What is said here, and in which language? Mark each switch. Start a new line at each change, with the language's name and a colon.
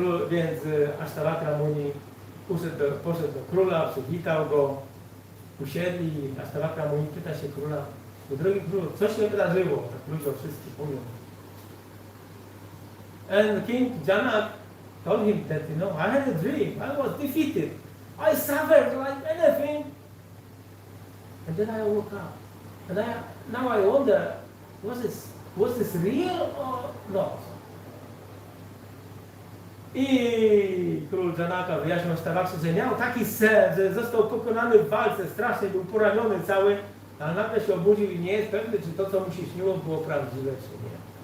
Polish: Więc Ashtavakra Muni poszedł do króla, przywitał go, usiedli. Ashtavakra Muni pyta się króla, drogi królu, co się wydarzyło? Tak ludzie wszyscy mówią.
English: And King Janak told him that, I had a dream, I was defeated, I suffered like anything. And then I woke up. And now I wonder, was this real or not?
Polish: I król Janaka wyjaśnił Ashtavakrzy, że miał taki sen, że został pokonany w walce, strasznie był poraniony cały, ale nagle się obudził i nie jest pewny, czy to, co mu się śniło, było prawdziwe, czy nie.